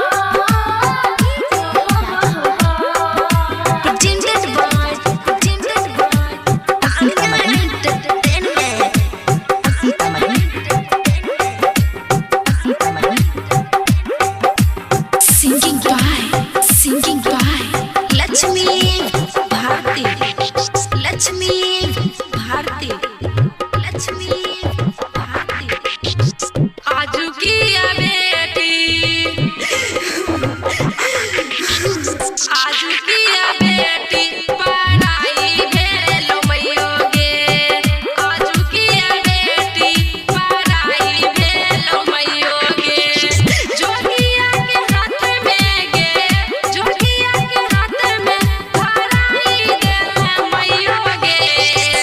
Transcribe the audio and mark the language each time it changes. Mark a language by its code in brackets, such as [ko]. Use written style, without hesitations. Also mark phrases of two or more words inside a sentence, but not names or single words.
[en] Presented by Tanya Entertainment. Singing by Lakshmi Bharti. Lakshmi Bharti. Lakshmi Bharti. [mai] आजू की बेटी आजू की बेटी पढ़ाई भेलो मैयोगे आजू की बेटी पढ़ाई भेलो मैयोगे जोगिया के हाथ में गे जोगिया के हाथ में धराई दे मैयोगे